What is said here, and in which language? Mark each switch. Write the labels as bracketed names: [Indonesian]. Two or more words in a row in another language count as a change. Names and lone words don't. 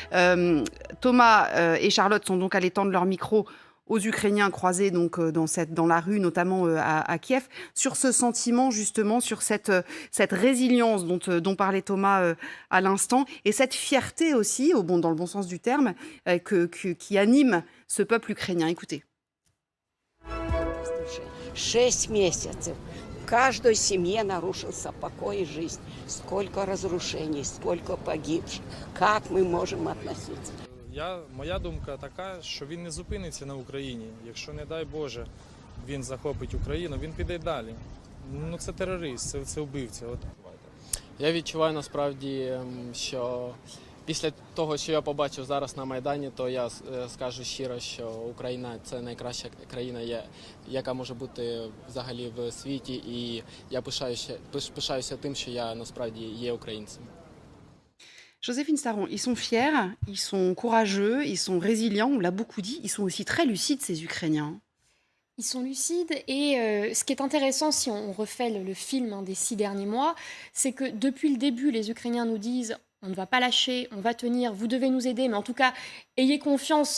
[French] Thomas et Charlotte sont donc allés tendre leur micro aux Ukrainiens croisés donc dans la rue, notamment à Kiev, sur ce sentiment justement, sur cette résilience dont parlait Thomas à l'instant, et cette fierté aussi, dans le bon sens du terme, qui anime ce peuple ukrainien. Écoutez. [Russian] 6 месяцев каждой семье нарушился покой и жизнь. Сколько разрушений, сколько погибших. Как мы можем относиться? [Ukrainian] Моя думка така, що він не зупиниться на Україні. Якщо, не дай Боже, він захопить Україну, він піде далі. Ну, це терорист, це вбивця. Я відчуваю насправді, що після того, що я побачив зараз на Майдані, то я скажу щиро, що Україна – це найкраща країна, яка може бути взагалі в світі. І я пишаюся тим, що я насправді є українцем. [French] Joséphine Saron, ils sont fiers, ils sont courageux, ils sont résilients, on l'a beaucoup dit, ils sont aussi très lucides, ces Ukrainiens. Ils sont lucides et ce qui est intéressant, si on refait le film des 6 derniers mois, c'est que depuis le début, les Ukrainiens nous disent on ne va pas lâcher, on va tenir, vous devez nous aider, mais en tout cas, ayez confiance,